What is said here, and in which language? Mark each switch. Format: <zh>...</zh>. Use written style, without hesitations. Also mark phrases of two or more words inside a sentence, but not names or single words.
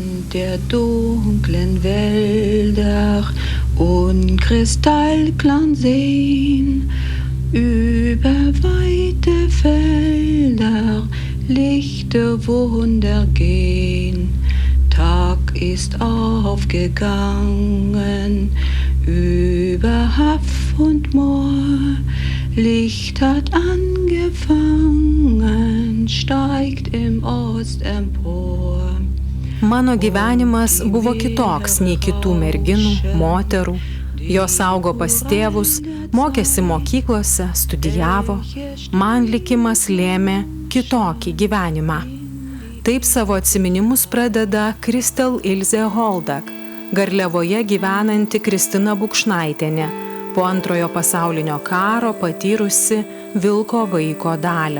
<de>der dunklen Wälder und kristallklaren Seen, über weite Felder, lichte Wunder gehen. Tag ist aufgegangen, über Haff und Moor, Licht hat angefangen, steigt im Ost empor.</de> <lt>Mano gyvenimas buvo kitoks nei kitų merginų, moterų. Jos augo pas tėvus, mokėsi mokyklose, studijavo. Man likimas lėmė kitokį gyvenimą. Taip savo atsiminimus pradeda Kristel Ilzė Holdak, Garliavoje gyvenanti Kristina Bukšnaitienė, po Antrojo pasaulinio karo patyrusi vilko vaiko dalią.</lt>